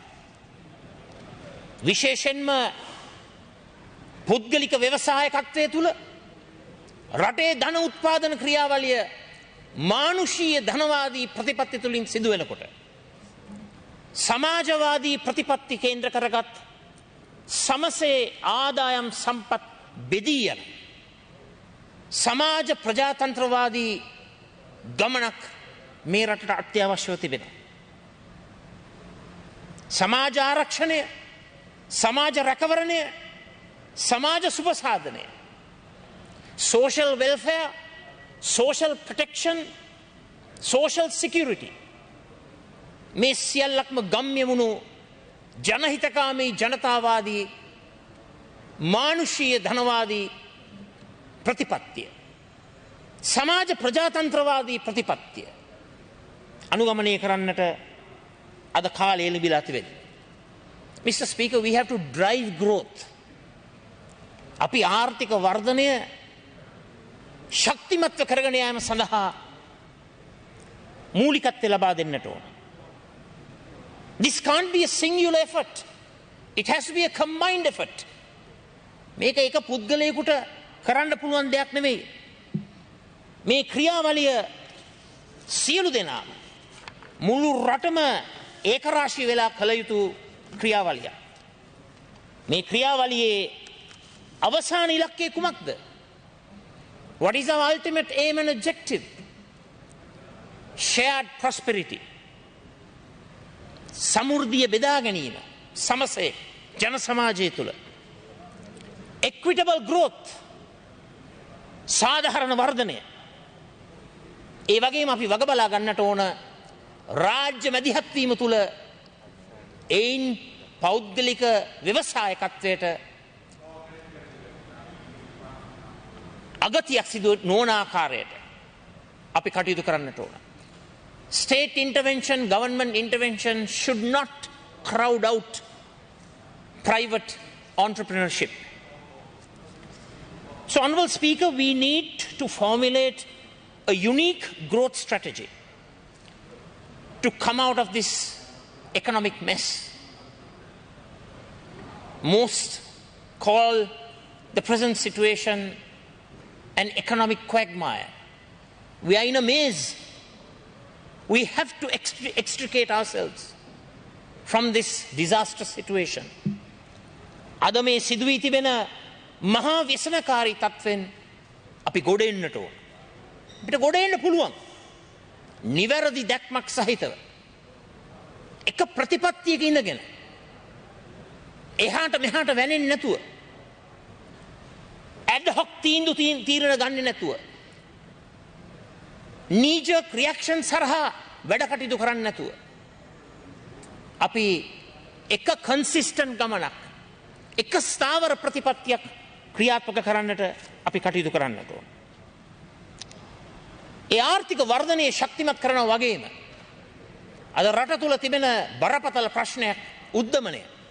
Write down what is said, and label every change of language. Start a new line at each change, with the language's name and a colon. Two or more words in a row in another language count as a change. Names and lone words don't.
Sinhala: විශේෂයෙන්ම පුද්ගලික ව්‍යවසායකත්වය තුළ රටේ ධන උත්පාදන ක්‍රියාවලිය මානුෂීය ධනවාදී ප්‍රතිපත්ති තුළින් සිදු වෙනකොට, සමාජවාදී ප්‍රතිපත්ති කේන්ද්‍ර කරගත් සමසේ ආදායම් සම්පත් බෙදී යන සමාජ ප්‍රජාතන්ත්‍රවාදී ගමනක් මේ රටට අත්‍යවශ්‍යව තිබෙනවා. සමාජ ආරක්ෂණය, සමාජ රැකවරණය, සමාජ සුබසාධනය,
English: social welfare, social protection, social security,
Sinhala: මේ සියල්ලක්ම ගම්‍ය වුණු ජනහිතකාමී ජනතාවාදී මානුෂීය ධනවාදී ප්‍රතිපත්තිය, සමාජ ප්‍රජාතන්ත්‍රවාදී ප්‍රතිපත්තිය අනුගමනය කරන්නට අද කාලය ලැබිලා තිබෙනවා.
English: Mr. Speaker, we have to drive growth.
Sinhala: අපි ආර්ථික වර්ධනය ශක්තිමත්ව කරගෙන යාම සඳහා මූලිකත්වය ලබා දෙන්නට ඕන.
English: This can't be a singular effort. It has to be a combined effort.
Sinhala: මේක එක පුද්ගලයෙකුට කරන්න පුළුවන් දෙයක් නෙවෙයි. මේ ක්‍රියාවලිය සියලු දෙනාම මුළු රටම ඒකරාශී වෙලා කළ යුතු ක්‍රියාවලියක්. මේ ක්‍රියාවලියේ අවසාන ඉලක්කය කුමක්ද?
English: What is our ultimate aim and objective? Shared prosperity.
Sinhala: සමෘද්ධිය බෙදා ගැනීම සමසේ ජන සමාජය තුළ.
English: Equitable growth.
Sinhala: සාධාරණ වර්ධනය. ඒ වගේම අපි වග බලා ගන්නට ඕන රාජ්‍ය මැදිහත් වීම තුළ එයින් පෞද්ගලික ව්‍යවසායකත්වයට අගතියක් සිදු නොවන ආකාරයට අපි කටයුතු කරන්නට ඕන.
English: State intervention, government intervention should not crowd out private entrepreneurship. So, Honourable Speaker, we need to formulate a unique growth strategy to come out of this economic mess. Most call the present situation an economic quagmire. We are in a maze. We have to extricate ourselves from this disastrous situation.
Sinhala: අද මේ සිදුවී තිබෙන මහා ව්‍යසනකාරී තත්ත්වෙන් අපි ගොඩ එන්නට ඕන. අපිට ගොඩ එන්න පුළුවන්. නිවැරදි දැක්මක් සහිතව. එක ප්‍රතිපත්තියක ඉඳගෙන එහාට මෙහාට වැනෙන්නේ නැතුව,
English: ad hoc
Sinhala: තීරණ ගන්නේ නැතුව,
English: knee jerk reaction
Sinhala: සරහා වැඩ කටයුතු කරන්නේ නැතුව, අපි එක consistent ගමනක්, එක ස්ථාවර ප්‍රතිපත්තියක් ක්‍රියාත්මක කරන්නට අපි කටයුතු කරන්නට ඕන. ඒ ආර්ථික වර්ධනය ශක්තිමත් කරනවා වගේම අද රට තුළ තිබෙන බරපතල ප්‍රශ්නයක් උද්දමනය.